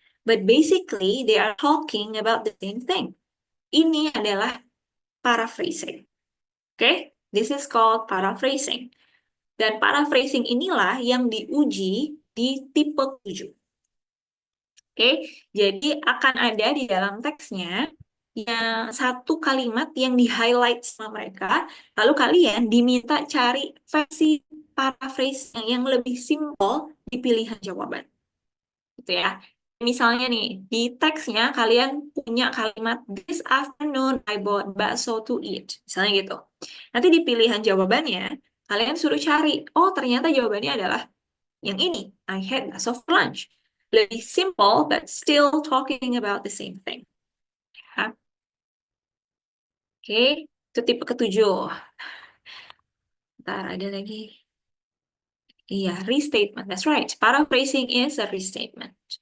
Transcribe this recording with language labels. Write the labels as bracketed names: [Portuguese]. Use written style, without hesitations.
[English] But basically they are talking about the same thing. [Indonesian] Ini adalah paraphrasing. Oke? [English] This is called paraphrasing. [Indonesian] Dan paraphrasing inilah yang diuji di tipe 7. Oke, jadi akan ada di dalam teksnya yang satu kalimat yang di-highlight sama mereka, lalu kalian diminta cari versi paraphrase yang lebih simpel di pilihan jawaban. Gitu ya. Misalnya nih, di teksnya kalian punya kalimat [English] this afternoon I bought bakso to eat. [Indonesian] Misalnya gitu. Nanti di pilihan jawabannya, kalian suruh cari, oh ternyata jawabannya adalah yang ini, [English] I had bakso for lunch. [Indonesian] Lebih simple, [English] but still talking about the same thing. [Indonesian] Ya. Oke, itu tipe ketujuh. Ntar ada lagi. Iya, restatement. [English] That's right. Paraphrasing is a restatement.